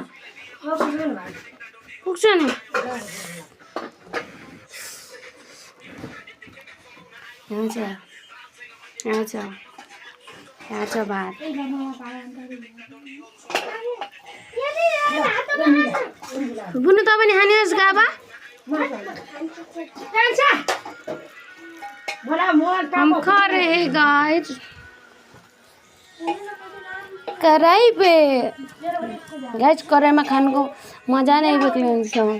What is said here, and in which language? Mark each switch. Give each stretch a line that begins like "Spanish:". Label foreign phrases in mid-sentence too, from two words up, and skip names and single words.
Nepali: पुग्छ नि। यहाँ छ भात। बुनु त पनि खानुहोस् गाबा।
Hindi: हम खा रहे हैं गाइस कराई पे।
Nepali: गाइस कराईमा खानुको मजा नै बेग्लै हुन्छ।